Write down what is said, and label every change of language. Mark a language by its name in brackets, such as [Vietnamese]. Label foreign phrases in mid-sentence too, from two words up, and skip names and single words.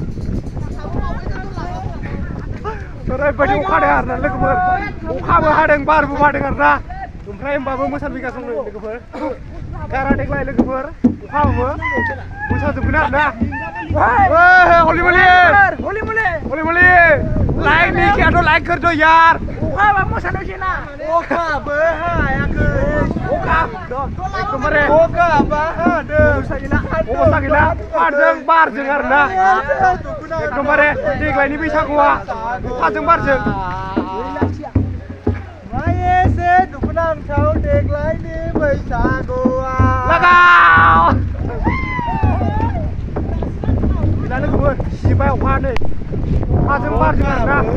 [Bodo] ओरैबायदि अखा हादों आरोना लोगोफोर अखाबो हादों बारबो बारदों आरोना ओमफ्राय होमबाबो मोसाफैगासिनो दं लोगोफोर गारा देग्लाय लोगोफोर अखाबाबो मोसाजोबगोन आरोना हलिबलि [Hindi] लाइक नहीं किया तो लाइक कर दो यार [Bodo] ओखा मोसानो ना ओखाबो हायाखै एकदमबारे ओखाबो हादों मोसागैला बारजों बारजों आरोना एकदमबारे देग्लायनि बैसागुआ अखाजों बारजों एसे दुखुनांथाव देग्लायनि बैसागुआ लागाव गैला लोगोफोर सिबाय अखा नै अखाजों बारजों आरोना